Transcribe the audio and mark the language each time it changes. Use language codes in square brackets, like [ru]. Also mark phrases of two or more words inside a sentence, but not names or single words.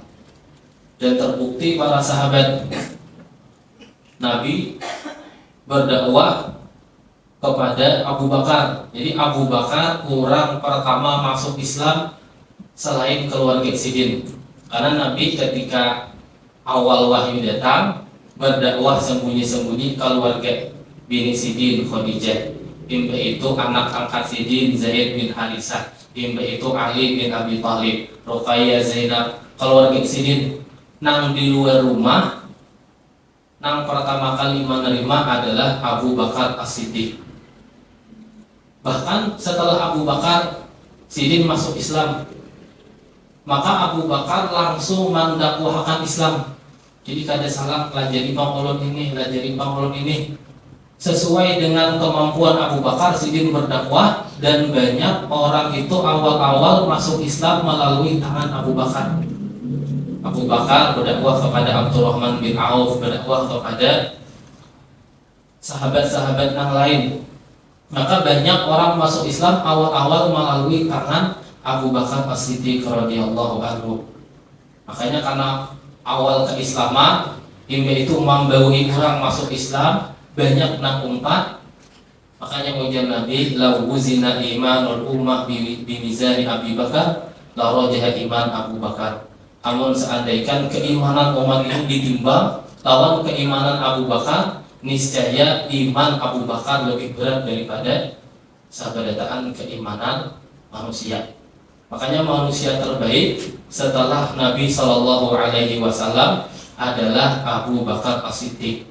[id] Dan terbukti para sahabat Nabi berdakwah kepada Abu Bakar. Jadi Abu Bakar orang pertama masuk Islam selain keluarga Sidin. Karena Nabi ketika awal wahyu datang berdakwah sembunyi-sembunyi keluarga bini Sidin, Khadijah. Imbah itu anak angkat Sidin, Zaid bin Harisah. Imbah itu Ali bin Abi Thalib, Ruqayyah, Zainab. Keluarga Sidin nang di luar rumah, nang pertama kali menerima adalah Abu Bakar As-Siddiq. Bahkan setelah Abu Bakar Sidin masuk Islam, maka Abu Bakar langsung mendakwahkan Islam. Jadi kada salah pelajari pangkolon ini, pelajari pangkolon ini. Sesuai dengan kemampuan Abu Bakar Sidin berdakwah, dan banyak orang itu awal-awal masuk Islam melalui tangan Abu Bakar. Abu Bakar berdakwah kepada Abdurrahman bin Auf, berdakwah kepada sahabat-sahabat yang lain. Maka banyak orang masuk Islam awal-awal melalui tangan Abu Bakar As-Siddiq [ar] رضي الله عنه. [id] Makanya karena awal keislaman, hingga itu membawahi orang masuk Islam banyak [bjn] nang umpat. [id] Makanya ujar Nabi, [ar] "لو وزن إيمان الأمة بميزان أبي بكر، لرجح إيمان أبي بكر." [id] Namun seandainya keimanan umat ini ditimbang lawan keimanan Abu Bakar, niscaya iman Abu Bakar lebih berat daripada sabadataan keimanan manusia. Makanya manusia terbaik setelah Nabi [ar] صلى الله عليه وسلم [id] adalah Abu Bakar As-Siddiq.